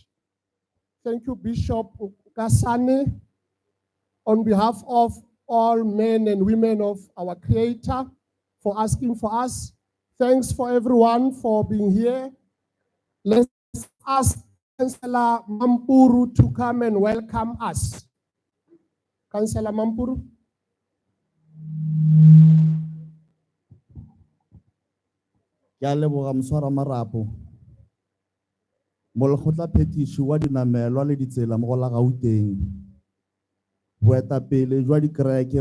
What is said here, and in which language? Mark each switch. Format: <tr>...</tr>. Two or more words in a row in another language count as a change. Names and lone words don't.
<en>Thank you, Bishop Kasane, on behalf of all men and women of our Creator, for asking for us. Thanks for everyone for being here. Let's ask Councillor Mampuru to come and welcome us. Councillor Mampuru.</en> <tn>Ke a leboga mswara marapo molekgotla phetiši wa dinamelwa le ditsela mo go la Gauteng boetapele jwa dikereke</tn>